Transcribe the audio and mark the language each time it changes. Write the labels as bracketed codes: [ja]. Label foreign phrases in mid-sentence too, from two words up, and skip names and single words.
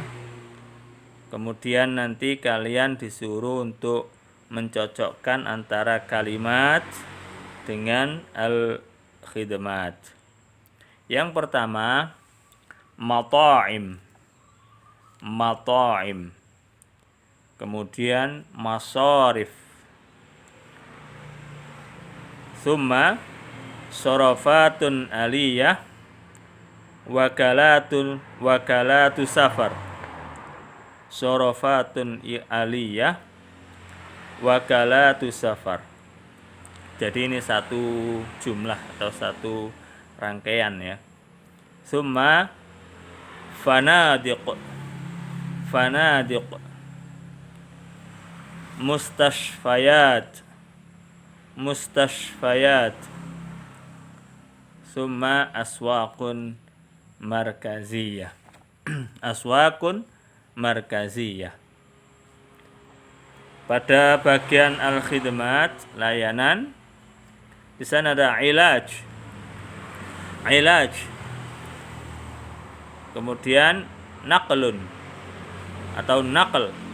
[id] Kemudian nanti kalian disuruh untuk mencocokkan antara kalimat dengan al-khidmat. Yang pertama, mata'im. Kemudian masarif. [ar] ثم صرافة آلية، وكالة سفر. صرافة آلية، وكالة سفر. [id] Jadi ini satu jumlah atau satu rangkaian ya. [ar] ثم فنادق، مستشفيات، ثم أسواق مركزية. أسواق مركزية. [id] Pada bagian al-khidmat, layanan, di sana ada ilaj. Kemudian naqlun atau naql.